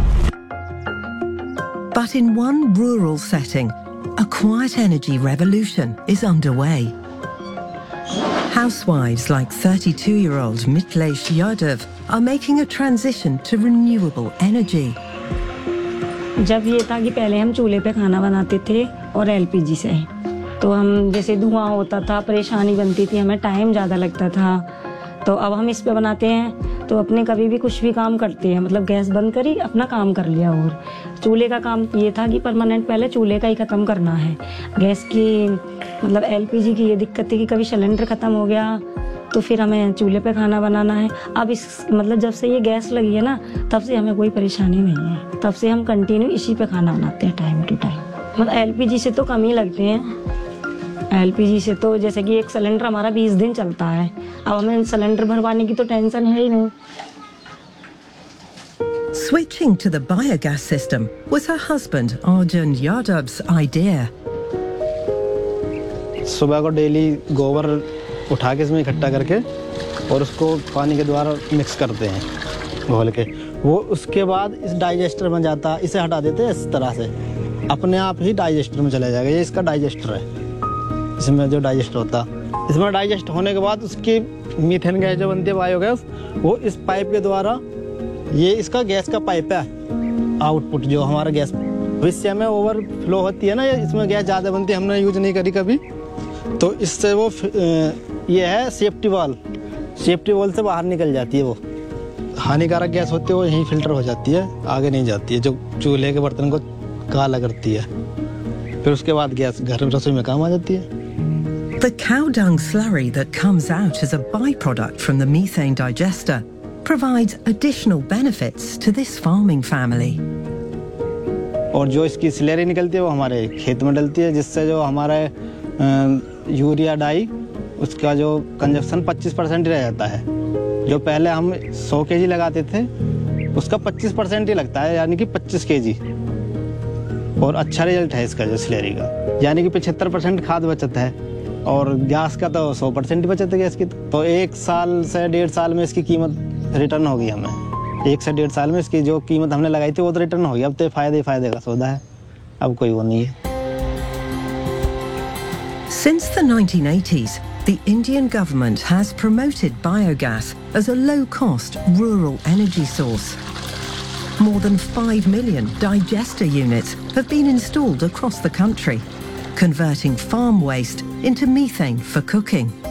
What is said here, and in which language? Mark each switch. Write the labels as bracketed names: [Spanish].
[English] But in one rural setting, a quiet energy revolution is underway. Housewives like 32-year-old Mitlesh Yadav are making a transition to renewable energy. [Hindi] जब ये था कि पहले हम चूल्हे पे खाना बनाते थे और LPG से, तो हम जैसे धुआं होता था, परेशानी बनती थी, हमें टाइम ज़्यादा लगता था. तो अब हम इस पे बनाते हैं तो अपने कभी भी कुछ भी काम करते हैं मतलब गैस बंद करी अपना काम कर लिया और चूल्हे का काम ये था कि परमानेंट पहले चूल्हे का ही ख़त्म करना है गैस की मतलब एलपीजी की ये दिक्कत थी कि कभी सिलेंडर ख़त्म हो गया तो फिर हमें चूल्हे पे खाना बनाना है अब इस मतलब जब से ये गैस लगी है ना तब से हमें कोई परेशानी नहीं है तब से हम कंटिन्यू इसी पे खाना बनाते हैं टाइम टू टाइम मतलब एलपीजी से तो कम ही लगते हैं एलपीजी से तो जैसे कि एक सिलेंडर हमारा 20 दिन चलता है अब हमें सिलेंडर भरवाने की तो टेंशन है ही नहीं [English] Switching to the biogas system was her husband Arjun Yadav's idea. [Hindi] सुबह को डेली गोबर उठा के इसमें इकट्ठा करके और उसको पानी के द्वारा मिक्स करते हैं घोल के वो उसके बाद इस डाइजेस्टर में जाता इसे हटा देते हैं इस तरह से अपने आप ही डाइजेस्टर में चला जाएगा ये इसका डाइजेस्टर है इसमें जो डाइजेस्ट होता इसमें डाइजेस्ट होने के बाद उसकी मीथेन गैस जो बनती है बायोगैस वो इस पाइप के द्वारा ये इसका गैस का पाइप है आउटपुट जो हमारा गैस इससे हमें ओवर फ्लो होती है ना इसमें गैस ज़्यादा बनती है हमने यूज नहीं करी कभी तो इससे वो ये है सेफ्टी वाल से बाहर निकल जाती है वो हानिकारक गैस होती है वो यहीं फिल्टर हो जाती है आगे नहीं जाती है जो चूल्हे के बर्तन को काला करती है फिर उसके बाद गैस घर में रसोई में काम आ जाती है [English] The cow dung slurry that comes out as a byproduct from the methane digester provides additional benefits to this farming family. [Hindi] और जो इसकी स्लरी निकलती है वो हमारे खेत में डलती है जिससे जो हमारा यूरिया डाई उसका जो कंजप्शन 25% रह जाता है जो पहले हम 100 केजी लगाते थे उसका 25% ही लगता है यानी कि 25 केजी और अच्छा रिजल्ट है इसका जो स्लरी का यानी कि 75% खाद बचत है और गैस का तो 100% बचत है गैस की तो एक साल से डेढ़ साल में इसकी कीमत रिटर्न हो गई हमें एक से डेढ़ साल में इसकी जो कीमत हमने लगाई थी वो तो रिटर्न हो गई अब तो फायदे फायदे का सौदा है अब कोई वो नहीं है [English] Since the 1980s, the Indian government has promoted biogas as a low-cost rural energy source. More than 5 million digester units have been installed across the country. Converting farm waste into methane for cooking.